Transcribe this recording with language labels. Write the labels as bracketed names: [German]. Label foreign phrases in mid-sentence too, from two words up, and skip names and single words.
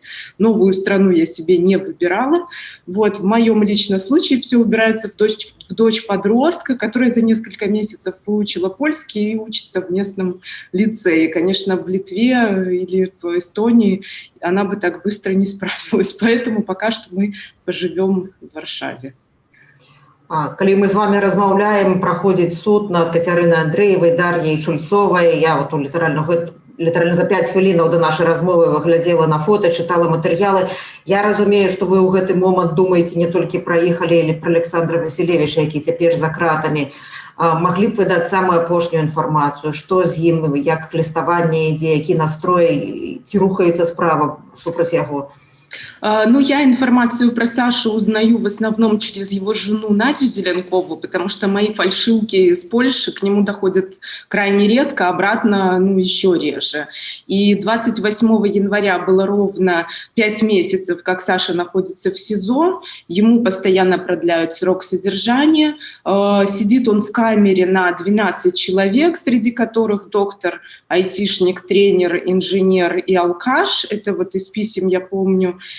[Russian] Новую страну я себе не выбирала. Вот в моем личном случае все убирается в дочь подростка, которая за несколько месяцев выучила польский и учится в местном лицее. Конечно, в Литве или в Эстонии она бы так быстро не справилась. Поэтому пока что мы поживем в Варшаве. [Belarusian] Калі мы з вами размаўляем, праходзіць суд над Кацярынай Андрэевай, Дар'яй Чульцовай. [Russian] Я вот [Belarusian] літаральна за 5 хвілінаў до нашай размовы глядзела на фото, чытала матэрыялы. Я разумею, што вы ў гэты момант думаеце не толькі пра іх, але і пра Александра Васілевіча, які цяпер за кратамі. Маглі б вы даць самую апошнюю інфармацыю, што з ім, як ліставанне ідзе, які настрой, ці рухаецца справа супраць яго? [Russian] Ну, я информацию про Сашу узнаю в основном через его жену Надю Зеленкову, потому что мои фальшивки из Польши к нему доходят крайне редко, обратно, ну, еще реже. И 28 января было ровно 5 месяцев, как Саша находится в СИЗО, ему постоянно продляют срок содержания, сидит он в камере на 12 человек, среди которых доктор, айтишник, тренер, инженер и алкаш, это вот из писем я помню.